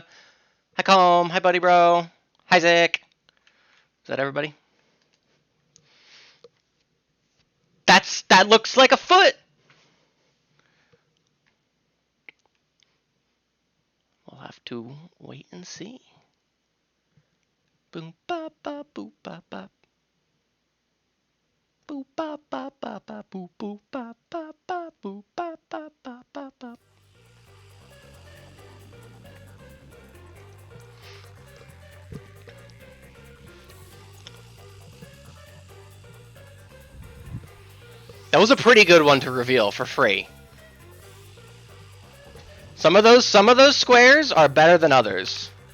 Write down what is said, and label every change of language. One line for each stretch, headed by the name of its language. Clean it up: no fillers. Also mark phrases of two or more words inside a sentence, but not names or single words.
English: Hi, Comb. Hi, Buddy Bro. Hi, Zick. Is that everybody? That looks like a foot. We'll have to wait and see. Boom ba ba boop ba ba. Boop ba ba ba ba boop boop ba ba ba boop ba ba ba ba ba. That was a pretty good one to reveal for free. Some of those squares are better than others.